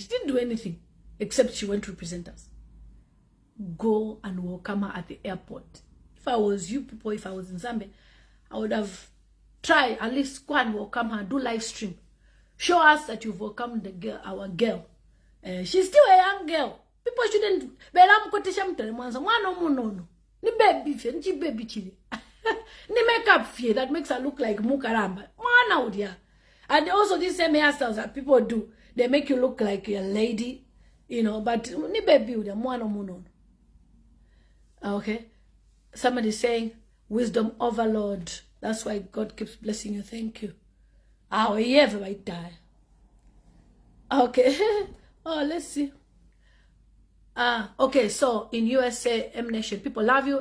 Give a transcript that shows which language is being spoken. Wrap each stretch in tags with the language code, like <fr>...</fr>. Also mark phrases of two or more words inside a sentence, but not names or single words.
<en>She didn't do anything except she went to represent us. Go and welcome her at the airport. If I was you people, if I was in Zambia, I would have tried at least go and welcome her, do live stream. Show us that you've welcomed the girl, our girl. She's still a young girl. People shouldn't.</en> <bem>Ni baby fie, ni baby chili. Ni makeup fie</bem> <en>that makes her look like Mukaramba.</en> <bem>Mwana udia.</bem> <en>And also these same hairstyles that people do, they make you look like a lady, you know, but</en> <bem>ni baby udia, mwana munono.</bem> <en>Okay. Somebody saying, wisdom overload. That's why God keeps blessing you. Thank you. How you ever might die. Okay. Oh, let's see. Okay, so in USA, M Nation, people love you.</en>